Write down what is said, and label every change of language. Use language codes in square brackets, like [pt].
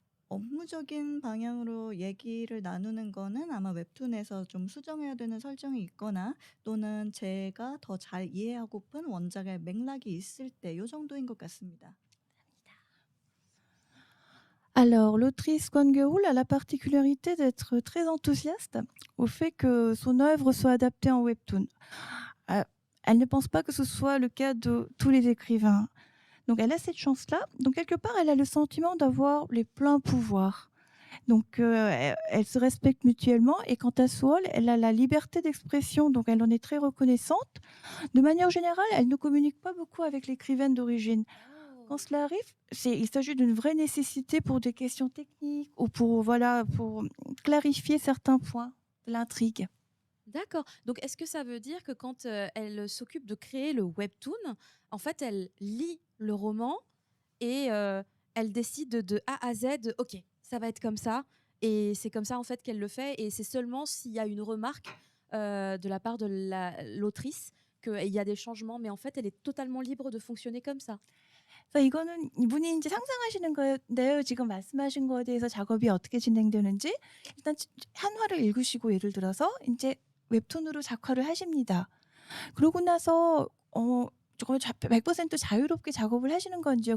[ko] 업무적인 방향으로 얘기를 나누는 거는 아마 웹툰에서 좀 수정해야 되는 설정이 있거나 또는 제가 더 잘 이해하고픈 원작의 맥락이 있을 때 요 정도인 것 같습니다. [fr] Alors, l'autrice Kwon Geul a la particularité d'être très enthousiaste au fait que son œuvre soit adaptée en webtoon. Euh, Elle ne pense pas que ce soit le cas de tous les écrivains. Donc, elle a cette chance-là. Donc, quelque part, elle a le sentiment d'avoir les pleins pouvoirs. Donc, elles se respectent mutuellement. Et quant à Soul, elle a la liberté d'expression, donc elle en est très reconnaissante. De manière générale, elle ne communique pas beaucoup avec l'écrivaine d'origine. Quand Oh. cela arrive, il s'agit d'une vraie nécessité pour des questions techniques ou pour clarifier certains points de l'intrigue. D'accord. Donc, est-ce que ça veut dire que quand elle s'occupe de créer le webtoon, en fait, elle lit le roman et elle décide de A à Z, ok, ça va être comme ça. Et c'est comme ça, en fait, qu'elle le fait. Et c'est seulement s'il y a une remarque de la part de l'autrice qu'il y a des changements. Mais en fait, elle est totalement libre de fonctionner comme ça. [ko] 그래서 이거는 이분이 이제 상상하시는 건데요. 지금 말씀하신 거에 대해서 작업이 어떻게 진행되는지 일단 한 화를 읽으시고 예를 들어서 이제 웹툰으로 작화를 하십니다. 그러고 나서 정말 100% 자유롭게 작업을 하시는 건지요.